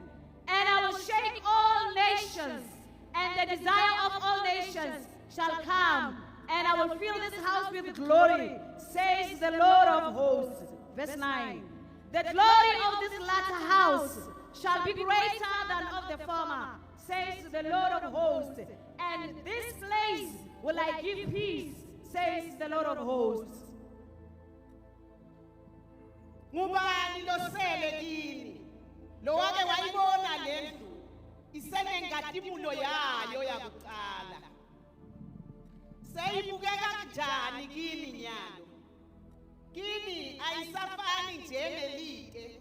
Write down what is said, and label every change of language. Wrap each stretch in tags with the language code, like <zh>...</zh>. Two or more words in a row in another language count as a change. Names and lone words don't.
<en>And I will shake all nations, and the desire of all nations shall come, and I will fill this house with glory, says the Lord of hosts. Verse 9. The glory of this latter house shall be greater than of the former, says the Lord of hosts. And this place will I give peace, says the Lord of hosts.</en> <ss>Ngubani losele kini? Lo wake wayibona lendlu isenengadimulo yayo yakuqala. Seyibukeka kanjani kini nyalo? Kini ayisafani njengelike.</ss>